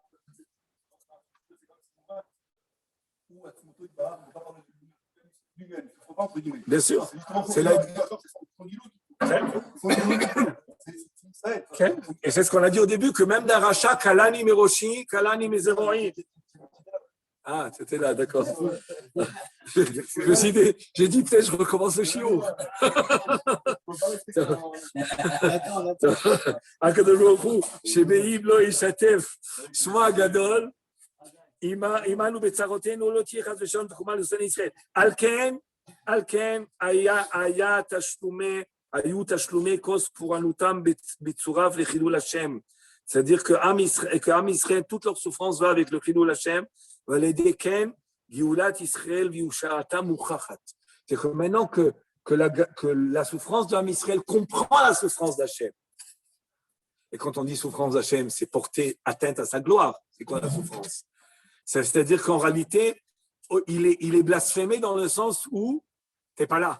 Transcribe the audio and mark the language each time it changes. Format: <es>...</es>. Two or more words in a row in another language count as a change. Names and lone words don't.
<fr>Bien sûr. C'est la... Et c'est ce qu'on a dit au début, que même d'un rachat,</fr> <he>קלני מראשי, קלני מזרועי.</he> <fr>Ah, c'était là, d'accord. J'ai dit peut-être je recommence le chiot.</fr> <he>הקדוש ברוך הוא, שבאם לא ישתף שמו הגדול, עמנו בצרותינו לא תהיה חס ושלום תקומה לשונאי ישראל. על כן היו תשלומי כוס פורענותם בצורף לחילול השם.</he> <fr>C'est-à-dire qu'</fr> <he>עם ישראל,</he> <fr>toute leur souffrance va avec le</fr> <he>חילול השם, ועל-ידי כן, גאולת ישראל ויושעתה מוכחת.</he> <fr>C'est que maintenant que la souffrance de</fr> <he>עם ישראל</he> <fr>comprend la souffrance d'Hachem. Et quand on dit souffrance d'Hachem, c'est porter atteinte à sa gloire. C'est quoi la souffrance? C'est-à-dire qu'en réalité, il est blasphémé dans le sens où t'es pas là.</fr>